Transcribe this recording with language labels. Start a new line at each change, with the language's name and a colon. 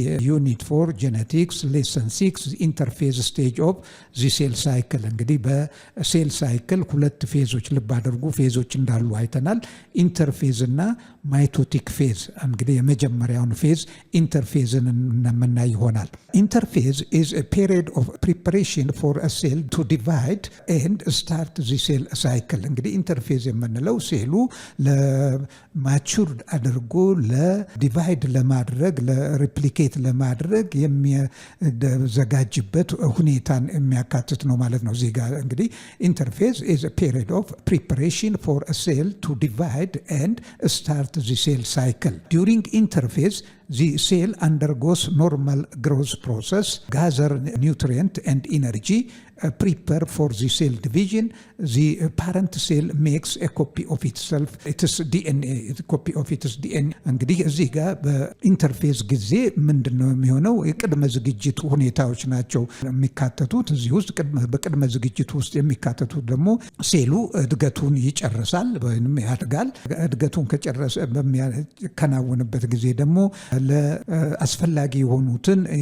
Amharic: ዩኒት 4 ጄኔቲክስ ሌሰን 6
English: ኢንተርፌዝ ስቴጅ ኦፍ ሴል ሳይክል።
Amharic: እንግዲህ በሴል ሳይክል ሁለት ፌዞች ልብ አድርጉ ፌዞች እንዳሉ አይተናል። ኢንተርፌዝ እና ማይቶቲክ ፌዝ። እንግዲህ የመጀመሪያውን ፌዝ ኢንተርፌዝን እናመናይ ይሆናል። ኢንተርፌዝ
English: is a period of preparation for a cell to divide and start the cell cycle።
Amharic: እንግዲህ ኢንተርፌዝ የምንለው ሴሉ ለማቹር አድርጎ ለዲቫይድ ለማድረግ ለሪፕሊኬት ለማድረግ የሚዘጋጅበት ሁኔታን የሚያካትት ነው ማለት ነው። እዚህ ጋር እንግዲህ ኢንተርፌዝ
English: is a period of preparation for a cell to divide and start the cell cycle. During interphase, the cell undergoes normal growth process, gather nutrient and energy, prepare for the cell division. The parent cell makes a copy of itself, its DNA, copy of its DNA.
Amharic: እንግዲህ እዚህ ጋር በኢንተርፌዝ ጊዜ ምንድነው የሚሆነው? የቅድመ ዝግጅት ሁኔታዎች ናቸው የሚካተቱት። እዚህ ውስጥ በቅድመ ዝግጅት ውስጥ የሚካተቱት ደግሞ ሴሉ እድገቱን ይጨርሳል ወይም ያድጋል። እድገቱን ከጨረሰ በሚያከናውንበት ጊዜ ደግሞ ለአስፈላጊ የሆኑትን